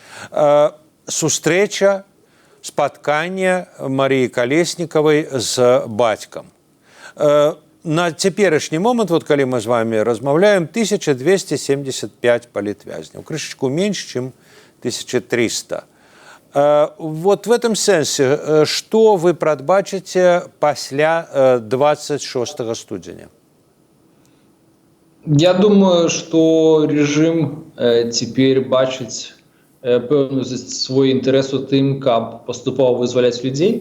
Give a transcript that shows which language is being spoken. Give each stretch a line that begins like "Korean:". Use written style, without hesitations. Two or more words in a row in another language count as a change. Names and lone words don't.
Belarusian: Сустрэча, спатканне Марыі Калеснікавай з бацькам. На цяперашні момант, вот калі мы з вами размаўляем, 1275 палітвязняў, крышачку менш, чым 1300. Вот в этом сэнсе, што вы прадбачыце пасля 26 студзеня? Я думаю, што рэжым цяпер бачыць пэўную свой інтарэс у тым, каб паступова вызваляць людзей.